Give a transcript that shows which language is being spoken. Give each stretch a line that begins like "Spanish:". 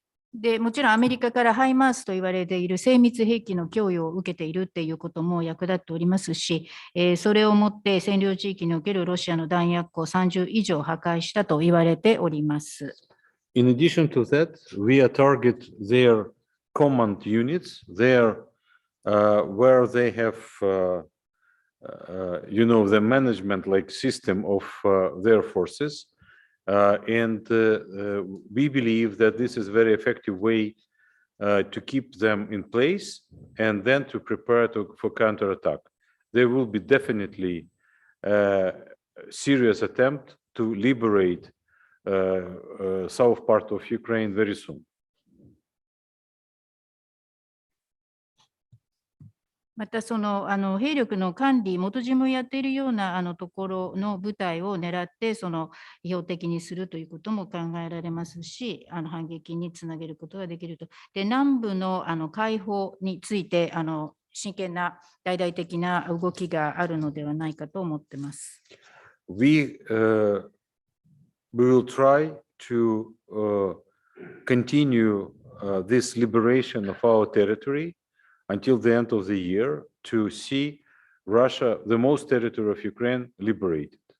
Japanese: でもちろんアメリカからハイマースと言われている精密兵器の供与を受けているっていうことも役立っておりますし、それをもって占領地域におけるロシアの弾薬庫30以上破壊したと言われております。
English: In addition to that, we target their command units, where they have, the management like system of their forces. And we believe that this is a very effective way to keep them in place and then to prepare for counterattack. There will be definitely a serious attempt to liberate south part of Ukraine very soon.
Japanese: またその兵力の管理、元事務をやっているようなところの部隊を狙って標的にするということも考えられますし、反撃につなげることができると。で、南部の解放について真剣な大々的な動きがあるのではないかと思っています。
English: We will try to continue this liberation of our territory until the end of the year to see Russia, the most territory of Ukraine, liberated.